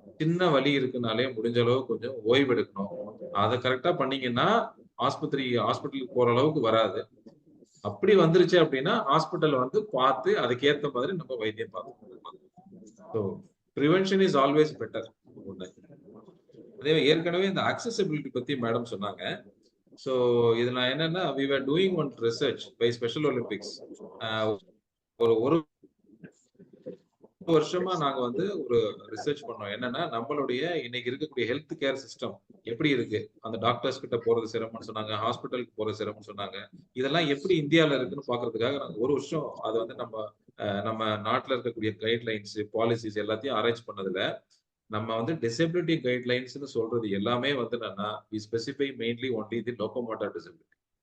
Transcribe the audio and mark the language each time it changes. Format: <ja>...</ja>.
<ta>சின்ன வலி இருக்குனாலே முடிஞ்ச அளவுக்கு கொஞ்சம் ஓய்வு எடுக்கணும். அதை கரெக்டா பண்ணீங்கன்னா ஹாஸ்பிட்டலுக்கு போற அளவுக்கு வராது. அப்படி வந்துருச்சு அப்படின்னா ஹாஸ்பிட்டல் வந்து பார்த்து அதுக்கேற்ற மாதிரி நம்ம வைத்தியம் பார்த்துக்கணும்.</ta> <en>So prevention is always better.</en> <ta>அதே ஏற்கனவே இந்த அக்சசிபிலிட்டி பத்தி மேடம் சொன்னாங்க.</ta> <en>so</en> <ta>இது நான் என்னன்னா</ta> <en>we were doing one research by Special Olympics.</en> <ta>ஒரு வருஷமா நாங்க வந்து ஒரு ரிசர்ச் பண்ணோம். என்னன்னா நம்மளுடைய இன்னைக்கு இருக்கக்கூடிய ஹெல்த் கேர் சிஸ்டம் எப்படி இருக்கு, அந்த டாக்டர்ஸ் கிட்ட போறது சிரமம்னு சொன்னாங்க, ஹாஸ்பிட்டலுக்கு போறது சிரமம்னு சொன்னாங்க. இதெல்லாம் எப்படி இந்தியால இருக்குன்னு பாக்குறதுக்காக நாங்க ஒரு வருஷம் அதை வந்து நம்ம நாட்டுல இருக்கக்கூடிய கைட்லைன்ஸ் பாலிசிஸ் எல்லாத்தையும் அரேஞ்ச் பண்ணதுல நம்ம வந்து டிசபிலிட்டி கைட்லைன்ஸ்னு சொல்றது எல்லாமே வந்து என்னன்னா</ta> <en>we specify mainly only the locomotor disability.</en>